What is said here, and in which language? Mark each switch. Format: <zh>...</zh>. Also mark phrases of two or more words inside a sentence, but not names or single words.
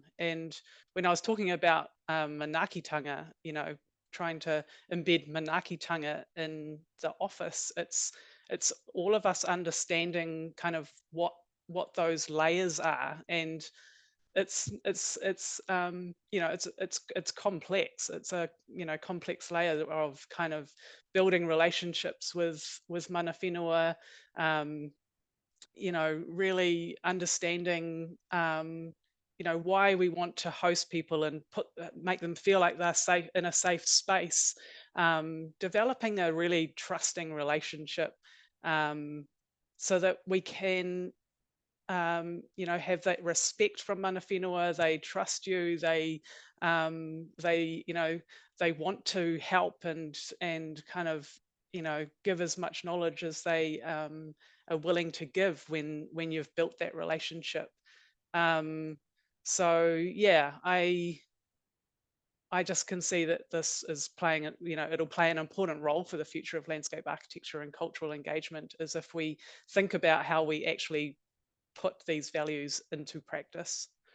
<en>And when I was talking about manaakitanga, you know, trying to embed manaakitanga in the office, it's all of us understanding kind of what those layers are, and it's you know, it's complex. It's a, you know, complex layer of kind of building relationships with</en> <mi>mana whenua,</mi> <en>you know, really understanding you know, why we want to host people and make them feel like they're safe in a safe space, developing a really trusting relationship, so that we can you know, have that respect from</en> <mi>mana whenua.</mi> <en>They trust you, they you know, they want to help and kind of, you know, give as much knowledge as they are willing to give when you've built that relationship. So yeah, I just can see that this is playing, you know, it'll play an important role for the future of landscape architecture and cultural engagement, is if we think about how we actually put these values into practice.</en>